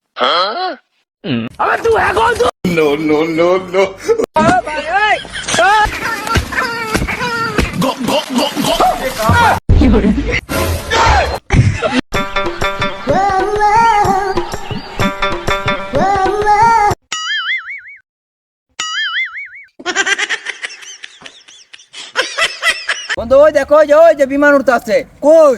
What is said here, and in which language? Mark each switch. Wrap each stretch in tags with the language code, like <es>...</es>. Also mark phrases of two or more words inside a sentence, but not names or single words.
<hi>अबे तू है कौन तू?</hi> <en>No, no, no, no. Go, go, go, go.</en> <bn>বন্ধু ওই দেখো ওই যে বিমান উড়তে আসছে। কই?</bn>